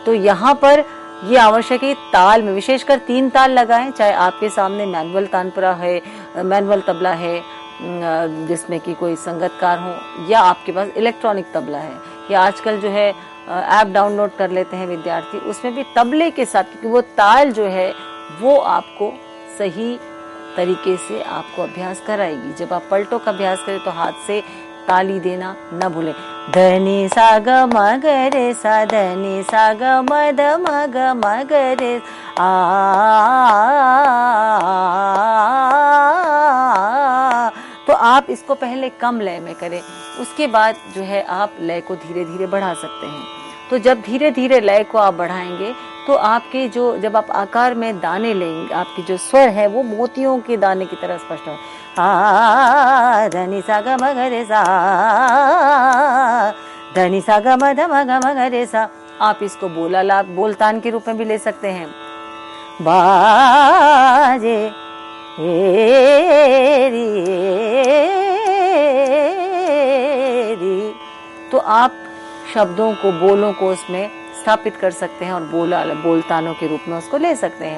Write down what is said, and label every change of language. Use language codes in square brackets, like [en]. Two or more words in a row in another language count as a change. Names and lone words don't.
[hi] तो यहाँ पर ये आवश्यक है ताल में विशेषकर 3 ताल लगाएं, चाहे आपके सामने मैनुअल तानपुरा है, मैनुअल तबला है जिसमें कि कोई संगतकार हो, या आपके पास इलेक्ट्रॉनिक तबला है, या आजकल जो है [en] app download [hi] कर लेते हैं विद्यार्थी, उसमें भी तबले के साथ, क्योंकि वो ताल जो है वो आपको सही तरीके से आपको अभ्यास कराएगी। जब आप पलटों का अभ्यास करें तो हाथ से ताली देना न भूलें। धनी सा ग म ग रे सा धनी सा ग म ध म ग म ग रे आ, तो आप इसको पहले कम लय में करें, उसके बाद जो है आप लय को धीरे धीरे बढ़ा सकते हैं। तो जब धीरे धीरे लय को आप बढ़ाएंगे तो आपके जो जब आप आकार में दाने लेंगे, आपकी जो स्वर है वो मोतियों के दाने की तरह स्पष्ट हो। धनी सा ग म ग रे सा धनी सा ग म ध म ग म ग रे सा। आप इसको बोलतान के रूप में भी ले सकते हैं। बाजे आप शब्दों को, बोलों को उसमें स्थापित कर सकते हैं और बोलतानों के रूप में उसको ले सकते हैं।